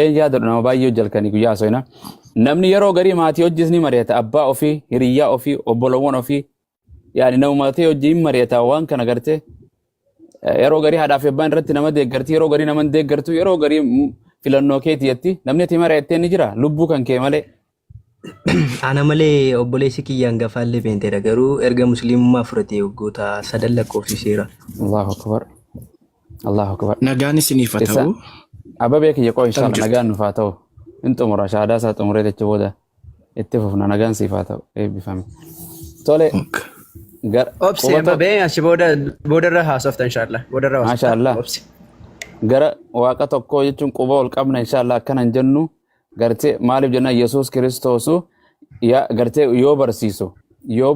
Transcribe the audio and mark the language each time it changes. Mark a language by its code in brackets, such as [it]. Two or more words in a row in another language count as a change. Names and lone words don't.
[om] Yaada nama baay'ee jalkanii guyyaa soina. Namni yeroo garii maatii hojis ni mari'ata abbaa ofii hiriyyaa ofii obbolowwan ofii yaani nama maatii hojii mari'ata waan kana gartee yeroo garii haadhaaf abbaan irratti nama deeggarti yeroo garii nama deeggartu yeroo garii filannoo keetiitti namni ati mari'attee ni jira lubbuu kan kee malee. Ana malee obboleessi kiyya hangafaallee beenteedha garuu erga musliimummaa fudhatee waggoota 3 lakkoofsiseera. [ar] الله أكبر. الله أكبر. [om] Nagaan isiniif haa ta'u. Ababee kiyya qoo inshallah nagaan nuuf haa ta'u. In xumura shaadaa isaa xumuree jecha booda itti fufna nagaan siif haa ta'u eebbifame. Tole. Obsi ababee achi boodarra haasofta inshallah. Boodarra haasofta. Mashallah. Gara waaqa tokkoo jechuun quba ol qabna inshallah akkanan jennu gartee maaliif jenna Yesuus Kiristoosu gartee yoo